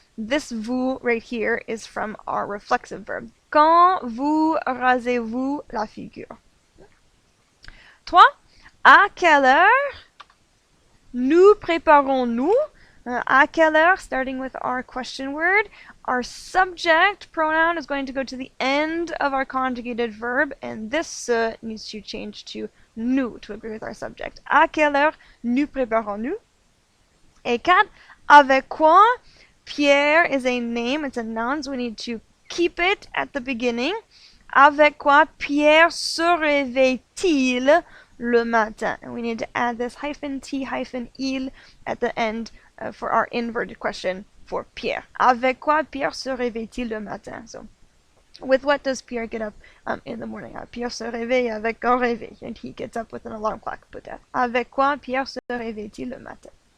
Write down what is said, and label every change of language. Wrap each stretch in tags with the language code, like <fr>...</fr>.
<en>This vous right here is from our reflexive verb.</en> <fr>Quand vous rasez-vous la figure? 3. À quelle heure nous préparons-nous? À quelle heure,</fr> <en>starting with our question word, our subject pronoun is going to go to the end of our conjugated verb, and this needs to change to nous to agree with our subject.</en> <fr>À quelle heure nous préparons-nous? Et 4. Avec quoi?</fr> <en>Pierre is a name, it's a noun, so we need to keep it at the beginning.</en> <fr>Avec quoi Pierre se réveille-t-il le matin?</fr> <en>And we need to add this hyphen T hyphen il at the end for our inverted question for Pierre.</en> <fr>Avec quoi Pierre se réveille-t-il le matin?</fr> <en>So, with what does Pierre get up in the morning?</en> <fr>Pierre se réveille avec un réveil,</fr> <en>and he gets up with an alarm clock.</en> <fr>Peut-être. Avec quoi Pierre se réveille-t-il le matin?</fr>